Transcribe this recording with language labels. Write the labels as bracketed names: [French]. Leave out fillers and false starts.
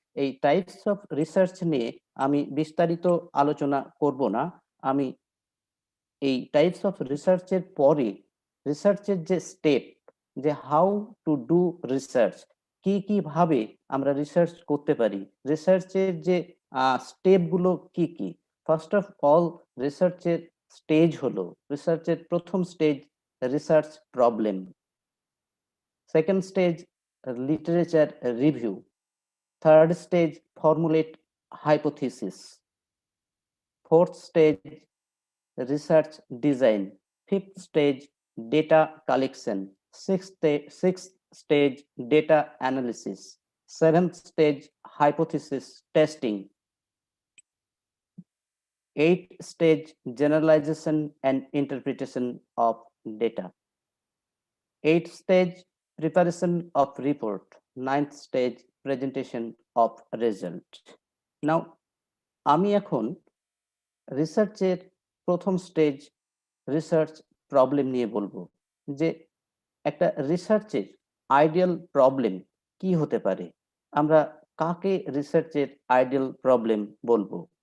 [Bangla] এই types of research নিয়ে আমি বিস্তারিত আলোচনা করব না। আমি এই টাইপস অফ রিসার্চের পরে রিসার্চের যে স্টেপ, যে [English] how to do research, [Bangla] কি কি ভাবে আমরা রিসার্চ করতে পারি, রিসার্চের যে স্টেপগুলো কি কি। [English] first of all [Bangla] রিসার্চের স্টেজ হলো, রিসার্চের প্রথম stage research problem, second stage literature review, third stage [English] formulate hypothesis, fourth stage research design, fifth stage data collection, sixth stage data analysis, seventh stage hypothesis testing, eighth stage generalization and interpretation of data, eighth stage preparation of report, ninth stage presentation of result. [Bangla] Now আমি এখন রিসার্চের প্রথম stage research problem নিয়ে বলবো, যে একটা রিসার্চের ideal problem কি হতে পারে, আমরা কাকে রিসার্চের আইডিয়াল প্রবলেম বলবো।